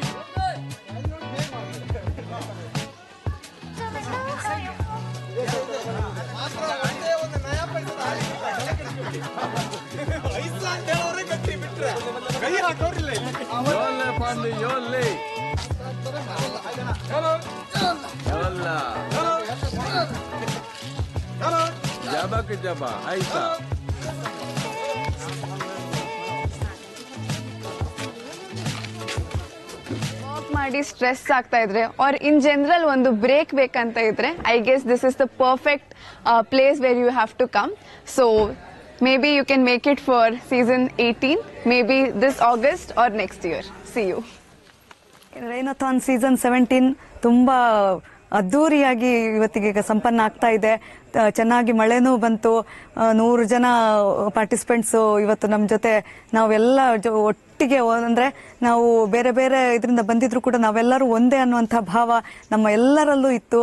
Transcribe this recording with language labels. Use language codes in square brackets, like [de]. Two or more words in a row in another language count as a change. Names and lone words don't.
[kn] Yolle Pande, yolle! Yolla! Jaba ke jaba, aisa. ವರ್ಕ್ ಮಾಡಿ ಸ್ಟ್ರೆಸ್ ಆಗ್ತಾ ಇದ್ರೆ [en] or in general [kn] ಒಂದು ಬ್ರೇಕ್ ಬೇಕಂತ ಇದ್ರೆ [en] I guess this is the perfect place where you have to come. ಸೊ maybe you can make it for season 18, maybe this August or next year. See you. [kn] ರೈನಥಾನ್ ಸೀಸನ್ 17 ತುಂಬಾ ಅದ್ದೂರಿಯಾಗಿ ಇವತ್ತಿಗೆ ಸಂಪನ್ನ ಆಗ್ತಾ ಇದೆ. ಚೆನ್ನಾಗಿ ಮಳೆನೂ ಬಂತು. 100 ಜನ ಪಾರ್ಟಿಸಿಪೆಂಟ್ಸ್ ಇವತ್ತು ನಮ್ಮ ಜೊತೆ ನಾವೆಲ್ಲ ಒಟ್ಟಿಗೆ, ಅಂದ್ರೆ ನಾವು ಬೇರೆ ಬೇರೆ ಇದರಿಂದ ಬಂದಿದ್ರು ಕೂಡ ನಾವೆಲ್ಲರೂ ಒಂದೇ ಅನ್ನುವಂಥ ಭಾವ ನಮ್ಮ ಎಲ್ಲರಲ್ಲೂ ಇತ್ತು.